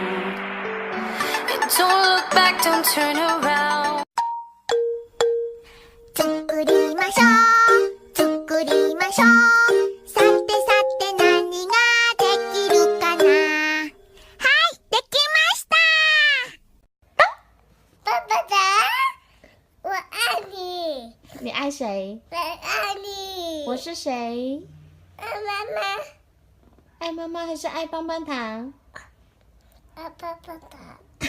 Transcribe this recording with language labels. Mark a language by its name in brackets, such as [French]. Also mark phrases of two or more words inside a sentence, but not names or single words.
[English] And don't look back, don't turn around. [Japanese] 作りましょう作りましょうさてさて何ができるかな。はいできました。 [Chinese] 爸爸的我爱你。你爱谁？我爱你。我是谁？爱妈妈。爱妈妈还是爱棒棒糖？爱棒棒糖。